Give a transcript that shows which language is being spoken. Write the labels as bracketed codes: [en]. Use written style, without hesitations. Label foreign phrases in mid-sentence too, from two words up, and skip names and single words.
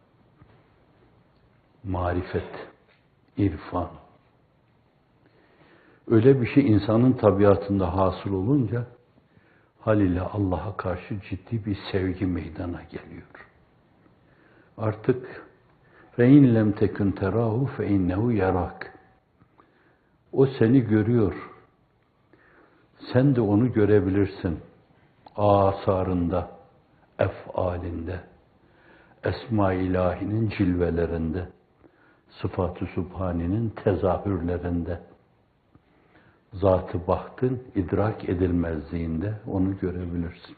[tr] Marifet, irfan. Öyle bir şey insanın tabiatında hasıl olunca haliyle Allah'a karşı ciddi bir sevgi meydana geliyor. Artık [ar] فَاِنْ لَمْ تَكُنْ تَرَاهُ فَاِنَّهُ يَرَاكَ. [tr] O seni görüyor. Sen de onu görebilirsin. Asarında, efalinde, Esma-i İlahi'nin cilvelerinde, Sıfat-ı Sübhani'nin tezahürlerinde, Zat-ı Baht'ın idrak edilmezliğinde onu görebilirsin.